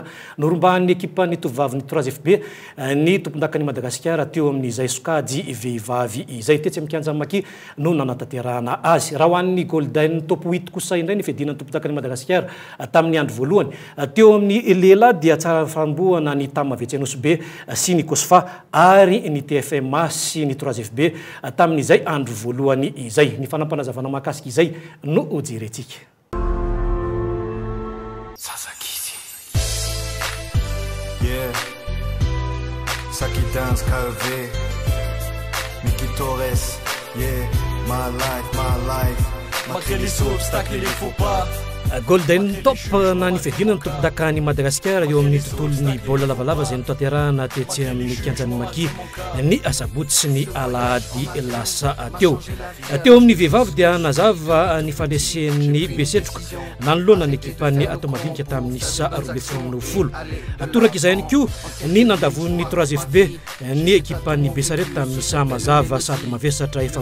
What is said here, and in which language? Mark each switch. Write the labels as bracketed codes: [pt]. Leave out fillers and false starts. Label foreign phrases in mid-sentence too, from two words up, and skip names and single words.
[mg] norombahan'ny ekipa ny tovavy ny 3FB ny tompon-dakan'i Madagasikara teo amin'izay sokajy vehivavy izay tetsy amin'ny kianjan'ny Maki no nanatanterahana azy raha ho an'ny Golden top 8 kosa indray ny fiadinan'ny tompon-dakan'i Madagasikara tamin'ny voalohany teo amin'ny lela dia tsara farambohana ny Tamavetsenosobe sy ny Kosfa ary ny TFMA sy ny 3FB tamin'izay andro voalohany izay ny fanampanazavana mahakasika izay no jerentsika. [en] Yeah, Saki Dance KV, Miki Torres, yeah, my life. [fr] Malgré les obstacles, il faut pas. [mg] Golden top na ny fiadinan'ny tompon-dakan'i Madagasikara eo amin'ny tontolon'ny baolina lavalava izay notanterahana tetsy amin'ny kianjan'ny Maki ny asabotsy sy ny alahady lasa teo amin'ny vehivavy dia nazava ny fandresen'ny besetroka nanoloana ny ekipan'ny atomadinika tamin'ny isa 2010 atoraka izay ihany koa ny nandavon'ny 3FB ny ekipan'ny Besarety tamin'ny isa mazava sady mavesatra